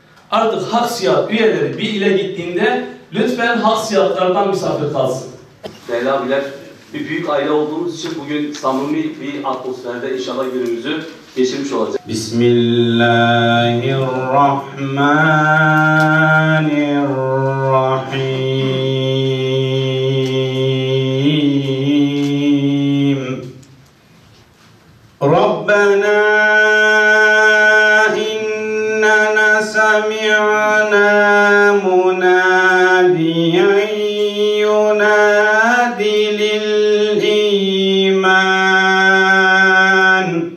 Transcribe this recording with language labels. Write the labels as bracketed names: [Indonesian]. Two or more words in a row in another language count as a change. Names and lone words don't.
[Turkish] Artık Haksiyat üyeleri bir ile gittiğinde lütfen Haksiyatlardan misafir kalsın. Değerli abiler, bir büyük aile olduğumuz için bugün samimi bir atmosferde inşallah günümüzü geçirmiş olacağız. [Arabic] بسم الله الرحمن الرحيم. ربنا إننا سمعنا مناديا ينادي للإيمان.